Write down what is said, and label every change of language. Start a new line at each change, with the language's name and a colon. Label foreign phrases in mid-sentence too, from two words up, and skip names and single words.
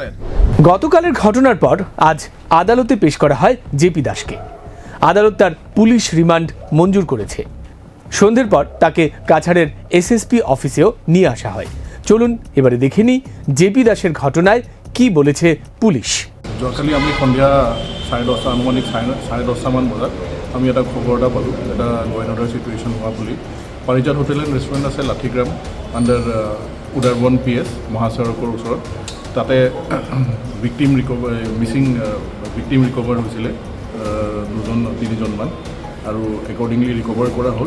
Bangla: গতকালের ঘটনার পর আজ আদালতে পেশ করা হয় জেপি দাসকে। আদালত তার পুলিশ রিমান্ড মঞ্জুর করেছে। সন্ধ্যের পর তাকে কাছাড়ের এসএসপি অফিসেও নিয়ে আসা হয়। চলুন এবারে দেখে নিই জেপি দাসের ঘটনায় কি বলেছে পুলিশ।
Assamese: যোৱাকালি আমি সন্ধিয়া 10:30 আনুমানিক 10:30 মান বজাত আমি এটা খবৰ এটা পালোঁ, এটা গোয়েন্দাৰ চিটুৱেশ্যন হোৱা বুলি। পাৰিজাত হোটেল এণ্ড ৰেষ্টুৰেণ্ট আছে লাঠিগ্ৰাম আণ্ডাৰ উদাৰবন PS মহাচৰকৰ ওচৰত। তাতে
English: victim recover
Assamese: হৈছিলে 2-3জনমান, আৰু
English: accordingly recover
Assamese: কৰা হ'ল।